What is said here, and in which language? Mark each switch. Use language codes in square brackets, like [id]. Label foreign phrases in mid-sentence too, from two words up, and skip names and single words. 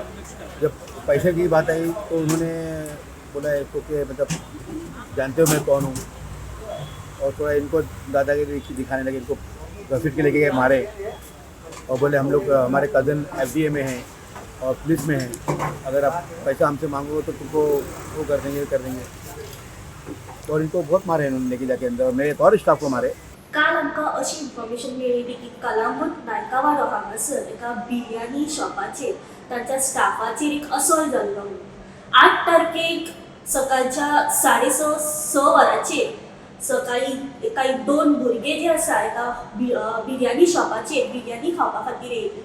[hi] जब पैसे की बात आई तो उन्होंने बोला इसको कि मतलब जानते हो मैं कौन हूँ, और थोड़ा इनको दादागिरी दिखाने लगे। इनको घसीट के लेके गए मारे और बोले हम लोग हमारे कज़न FDA में हैं और पुलिस में हैं, अगर आप पैसा हमसे मांगोगे तो तुमको वो कर देंगे। और इनको बहुत मारे इन्होंने लेके जाके अंदर, और मेरे एक और स्टाफ को मारे। [kok] काल आमकां अशी इन्फॉर्मेशन मेळिल्ली की कळंगूट नायकावाडो हांगासर एका बिर्याणी शॉपाचेर तांच्या स्टाफाचेर एक असोल जाल्लो म्हणून 8 तारखेक सकाळच्या 6:30 वरांचेर सकाळी काही 2 भुरगे जे आसा एका बिर्याणी शॉपाचेर बिर्याणी खावपा खातीर येयले।